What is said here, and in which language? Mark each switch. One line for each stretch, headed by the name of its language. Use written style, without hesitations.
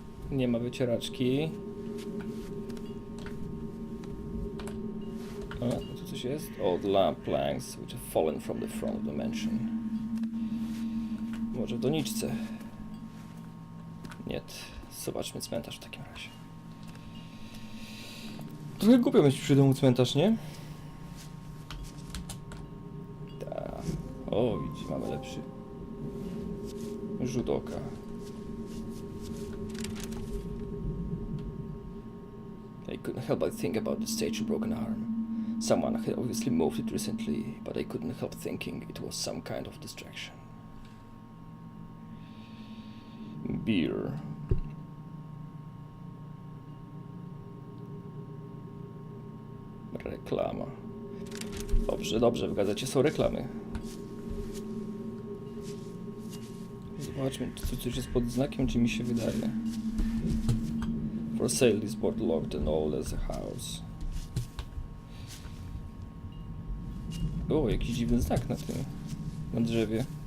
Polish: Nie ma wycieraczki. O, tu coś jest?
English: Old lamp planks which have fallen from the front of the mansion.
Polish: Może w doniczce. Nie. Zobaczmy cmentarz w takim razie. Trochę głupio mieć przy domu cmentarz, nie? Ta. O, widzisz, mamy lepszy. Rzut oka.
English: I couldn't help but think about the statue broken arm. Someone had obviously moved it recently, but I couldn't help thinking it was some kind of distraction. Beer.
Polish: Reklama. Dobrze, dobrze, w gazecie są reklamy. Zobaczmy, czy coś jest pod znakiem, czy mi się wydaje.
English: For sale, this board locked and old as a house.
Polish: O, jakiś dziwny znak na tym, na drzewie.